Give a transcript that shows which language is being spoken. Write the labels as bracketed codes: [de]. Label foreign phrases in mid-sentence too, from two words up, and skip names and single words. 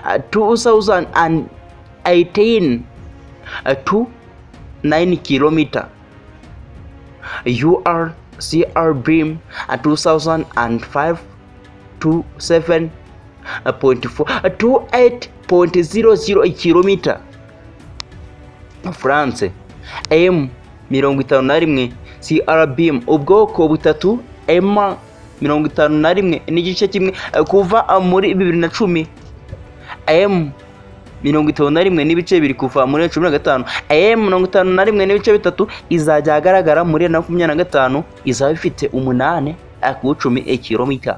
[rw] 2018 to 9 kilomita, UR CRBM 2005 to 7.4 to 8.00 kilomita. France M51 CRBM ubwoko butatu, M51 n'igice kimwe kuva muri 2010, M51 n'ibice bibiri kuva muri 2015, M51 n'ibice bitatu izajya agaragara muri 2025, izaba ifite 8 ku 10 kilomita.